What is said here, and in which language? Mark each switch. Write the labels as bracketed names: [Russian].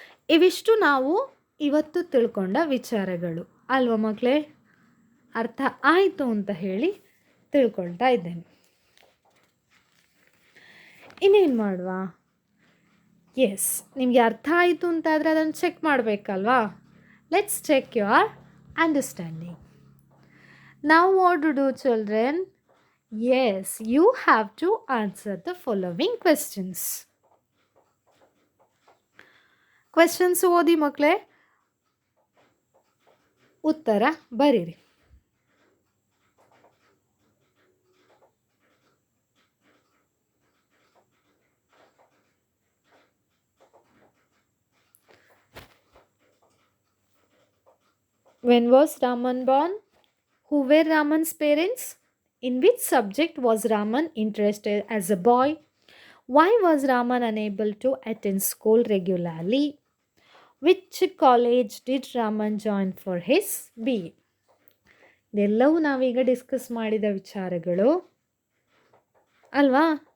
[Kannada] ಇವಿಷ್ಟು ನಾವು ಇವತ್ತು ತಿಳ್ಕೊಂಡ ವಿಚಾರಗಳು ಅಲ್ವಾ ಮಕ್ಕಳೇ? ಅರ್ಥ ಆಯಿತು ಅಂತ ಹೇಳಿ ತಿಳ್ಕೊಳ್ತಾ ಇದ್ದೇನೆ. ಇನ್ನೇನು ಮಾಡುವ? ಎಸ್, ನಿಮಗೆ ಅರ್ಥ ಆಯಿತು ಅಂತಾದರೆ ಅದನ್ನು check ಮಾಡಬೇಕಲ್ವಾ? [English] Let's check your understanding. Now what to do, children? Yes, you have to answer the following questions. [Kannada] Questions ಓದಿ ಮಕ್ಕಳೇ, ಉತ್ತರ ಬರೀರಿ. [English] When was Raman born? Who were Raman's parents? In which subject was Raman interested as a boy? Why was Raman unable to attend school regularly? Which college did Raman join for his BA? [Kannada] ಇದೆಲ್ಲವೂ ನಾವೀಗ discuss ಮಾಡಿದ ವಿಚಾರಗಳು ಅಲ್ವಾ?